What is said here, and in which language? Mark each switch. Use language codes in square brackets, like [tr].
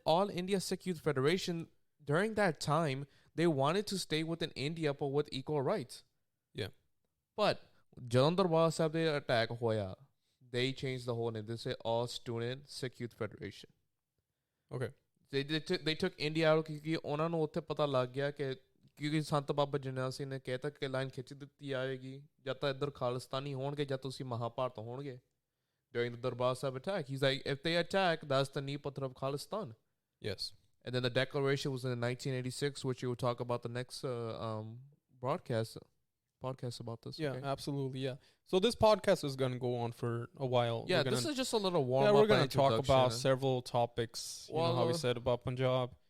[en] All India Sikh Youth Federation during that time they wanted to stay within India but with equal rights. Yeah, but [pa] ਜਦੋਂ ਦਰਬਾਰ ਸਾਹਿਬ ਦੇ attack ਹੋਇਆ [en] they changed the whole name. They say All Student Sikh Youth Federation. Okay. They took India out [pa] ਕਿਉਂਕਿ ਉਹਨਾਂ ਨੂੰ ਉੱਥੇ ਪਤਾ ਲੱਗ ਗਿਆ ਕਿ ਕਿਉਂਕਿ ਸੰਤ ਬਾਬਾ ਜਰਨੈਲ ਸਿੰਘ ਨੇ ਕਹਿਤਾ ਕਿ ਲਾਈਨ ਖਿੱਚ ਦਿੱਤੀ ਜਾਏਗੀ ਜਾਂ ਤਾਂ ਇੱਧਰ ਖਾਲਿਸਤਾਨੀ ਹੋਣਗੇ ਜਾਂ ਤੁਸੀਂ ਮਹਾਭਾਰਤ ਹੋਣਗੇ [en] during the Darbar Sahib attack. He's like, if they attack, that's the knee pathar of Khalistan. Yes. And then the declaration was in 1986, which you will talk about the next podcast about this. Yeah, okay? absolutely. Yeah. So this podcast is going to go on for a while. Yeah, this is just a little warm up. Yeah, we're going to talk about several topics. You know how we said about Punjab.